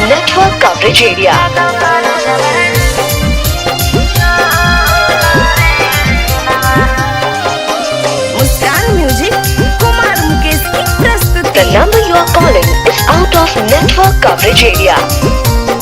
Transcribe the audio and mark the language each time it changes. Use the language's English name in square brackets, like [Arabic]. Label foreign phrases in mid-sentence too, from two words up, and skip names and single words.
[English] network coverage area. [Hindi] मुस्कान म्यूजिक कुमार मुकेश की प्रस्तुति। [English] The number you are calling is out of network coverage area.